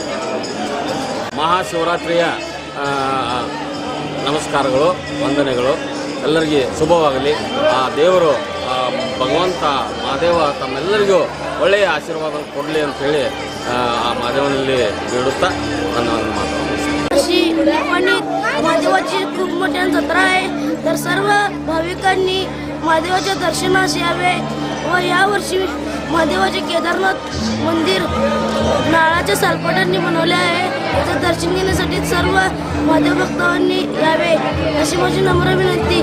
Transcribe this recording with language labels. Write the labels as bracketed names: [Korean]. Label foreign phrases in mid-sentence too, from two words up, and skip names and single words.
[Kannada] ಮಹಾಶಿವರಾತ್ರಿಯ ನಮಸ್ಕಾರಗಳು, ವಂದನೆಗಳು. ಎಲ್ಲರಿಗೆ ಶುಭವಾಗಲಿ. ಆ ದೇವರು ಭಗವಂತ ಮಹಾದೇವ तम्मेಲ್ಲರಿಗೂ ಒಳ್ಳೆಯ ಆಶೀರ್ವಾದ ಕೊಡಲಿ ಅಂತ ಹೇಳಿ ಆ ಮಹಾದೇವನಲ್ಲಿ ಬೇಡುತ್ತಾ ನನ್ನ ಮಾತು [Marathi] महादेवाची खूप मोठी जत्रा आहे. तर सर्व भाविकांनी महादेवाच्या दर्शनास यावे व यावर्षी महादेवाचे केदारनाथ मंदिर नाळाच्या सालपाटांनी बनवले आहे. त्याचं दर्शन घेण्यासाठी सर्व महादेव भक्तांनी यावे अशी माझी नम्र विनंती.